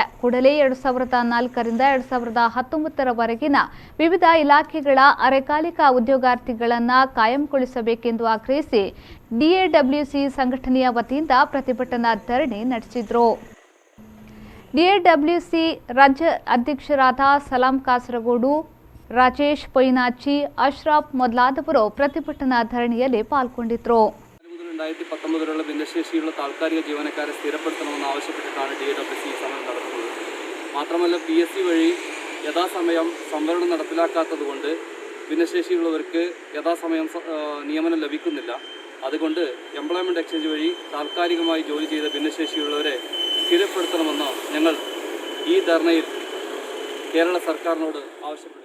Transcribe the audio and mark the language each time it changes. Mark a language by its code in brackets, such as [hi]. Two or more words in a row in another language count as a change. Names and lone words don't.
[kn] ಕೂಡಲೇ 2004ರಿಂದ 2019ರವರೆಗಿನ ವಿವಿಧ ಇಲಾಖೆಗಳ ಅರೆಕಾಲಿಕ ಉದ್ಯೋಗಾರ್ಥಿಗಳನ್ನು ಕಾಯಂಗೊಳಿಸಬೇಕೆಂದು ಆಗ್ರಹಿಸಿ ಡಿಎಡಬ್ಲ್ಯೂಸಿ ಸಂಘಟನೆಯ ವತಿಯಿಂದ ಪ್ರತಿಭಟನಾ ಧರಣಿ ನಡೆಸಿದರು. ಡಿಎಡಬ್ಲ್ಯೂಸಿ ರಾಜ್ಯ ಅಧ್ಯಕ್ಷರಾದ ಸಲಾಂ ಕಾಸರಗೋಡು, ರಾಜೇಶ್ ಪೊಯ್ನಾಚಿ, ಅಶ್ರಫ್ ಮೊದಲಾದವರು ಪ್ರತಿಭಟನಾ ಧರಣಿಯಲ್ಲಿ ಪಾಲ್ಗೊಂಡಿದ್ದರು. [ml] 2019 ഭിന്നശേഷിയുള്ള താൽക്കാലിക ജീവനക്കാരെ സ്ഥിരപ്പെടുത്തണമെന്ന് ആവശ്യപ്പെട്ടിട്ടാണ് ഡിഎഡബ്ല്യൂസി സമരം നടത്തുന്നത്. മാത്രമല്ല PSC വഴി യഥാസമയം സംവരണം നടപ്പിലാക്കാത്തതുകൊണ്ട് ഭിന്നശേഷിയുള്ളവർക്ക് യഥാസമയം നിയമനം ലഭിക്കുന്നില്ല. അതുകൊണ്ട് [en] employment exchange [ml] വഴി താൽക്കാലികമായി ജോലി ചെയ്ത ഭിന്നശേഷിയുള്ളവരെ സ്ഥിരപ്പെടുത്തണമെന്ന് ഞങ്ങൾ ഈ ധർണയിൽ കേരള സർക്കാരിനോട് ആവശ്യപ്പെട്ടു.